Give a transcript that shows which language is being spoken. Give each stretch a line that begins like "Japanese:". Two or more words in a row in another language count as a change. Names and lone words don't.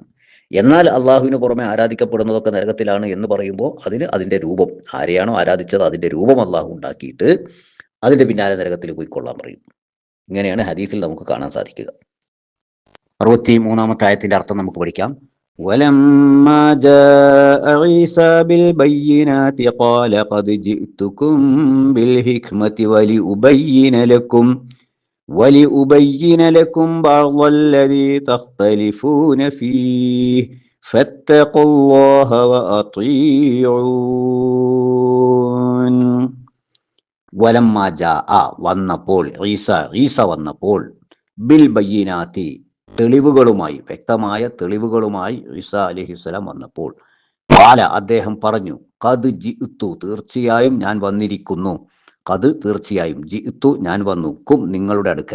Malayalam: എന്നാൽ അള്ളാഹുവിന് പുറമെ ആരാധിക്കപ്പെടുന്നതൊക്കെ നരകത്തിലാണ് എന്ന് പറയുമ്പോൾ അതിന്റെ രൂപം, ആരെയാണോ ആരാധിച്ചത് അതിന്റെ രൂപം അള്ളാഹു ഉണ്ടാക്കിയിട്ട് അതിന്റെ പിന്നാലെ നരകത്തിൽ പോയിക്കൊള്ളാൻ പറയും. ഇങ്ങനെയാണ് ഹദീസിൽ നമുക്ക് കാണാൻ സാധിക്കുക. 63-ാമത്തെ ആയത്തിന്റെ അർത്ഥം നമുക്ക് പഠിക്കാം.
Arabic: وَلَمَّا جَاءَ عِيسَى بِالْبَيِّنَاتِ قَالَ قَدْ جِئْتُكُمْ بِالْحِكْمَةِ وَلِأُبَيِّنَ لَكُمْ بَعْضَ الَّذِي تَخْتَلِفُونَ فِيهِ فَاتَّقُوا اللَّهَ وَأَطِيعُونِ. ولما جاء
Malayalam: വന്നപ്പോൾ, ഈസ വന്നപ്പോൾ,
Arabic: بالبينات
Malayalam: തെളിവുകളുമായി, വ്യക്തമായ തെളിവുകളുമായി ഈസാ അലൈഹിസ്സലാം വന്നപ്പോൾ, ഖാല അദ്ദേഹം പറഞ്ഞു,
Arabic: قد جئت
Malayalam: തീർച്ചയായും ഞാൻ വന്നിരിക്കുന്നു, ഖദ് തീർച്ചയായും, ജിഅ്തു ഞാൻ വന്നു, കും നിങ്ങളുടെ അടുക്കൽ.